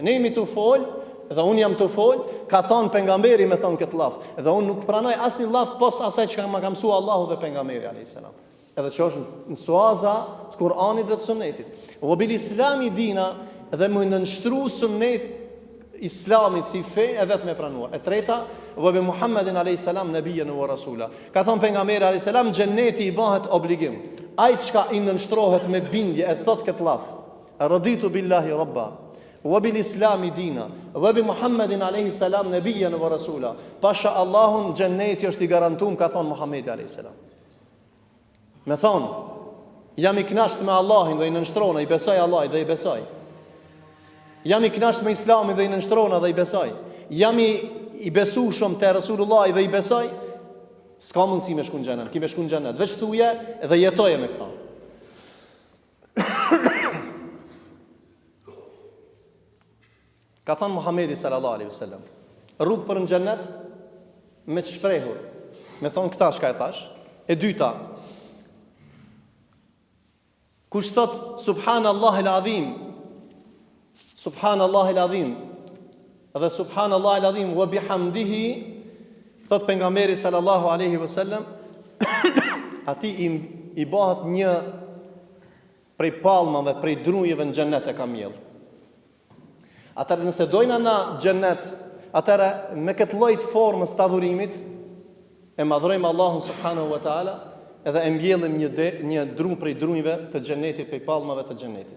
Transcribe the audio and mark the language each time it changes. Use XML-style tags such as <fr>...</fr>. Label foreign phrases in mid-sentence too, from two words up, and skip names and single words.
<sq>Ne jemi të fol, dhe unë jam të fol, ka thonë pejgamberi me thonë këtë laf, dhe unë nuk pranoj asnjë laf pos asaj që më ka mësuar Allahu dhe pejgamberi</sq> <ar>عليه السلام.</ar> <sq>Edhe që është në suaza të Kur'anit dhe të Sunetit.</sq> <ar>وبالإسلام دينا,</ar> <sq>dhe më nënshtru sunnet islamit si fe e vetëm e pranuar. E treta,</sq> <ar>وبمحمد عليه السلام نبيا ورسولا.</ar> <sq>Ka thonë pejgamberi</sq> <ar>عليه السلام,</ar> <sq>xheneti i bëhet obligim. Ai çka i nënshtrohet me bindje e thot këtë laf,</sq> <ar>رضيت بالله ربا وبالإسلام دينا وبمحمد عليه السلام نبيا ورسولا.</ar> <sq>Pasha Allahun xheneti është i garantuar, ka thon Muhamedi</sq> <ar>عليه السلام.</ar> <sq>Me thon jam i kënaqur me Allahin dhe i nënshtrona, i besoj Allahit dhe i besoj. Jam i kënaqur me Islamin dhe i nënshtrona dhe i besoj. Jam i besueshëm te Resulullah dhe i besoj. S'ka mundësi me shku në xhenet, ki me shku në xhenet, veç thuje dhe jetoje me këta. Ka thënë Muhamedi</sq> <ar>صلى الله عليه وسلم,</ar> <sq>rrugë për në xhennet me të shprehur, me thonë këta shka e thash. E dyta, kush thot</sq> <ar>سبحان الله العظيم, سبحان الله العظيم,</ar> <sq>dhe</sq> <ar>سبحان الله العظيم وبحمده,</ar> <sq>thot pejgamberi</sq> <ar>صلى الله عليه وسلم,</ar> <sq>ati i bëhet një prej palmave, prej drujeve në xhennet e kamjell. Atëherë nëse dojna na xhennet, atëherë me këtë lloj të formës të adhurimit e madhrojmë Allahun</sq> <ar>سبحانه وتعالى</ar> <sq>edhe e mbjellim një dru prej drujve të xhennetit, prej palmave të xhennetit.</sq>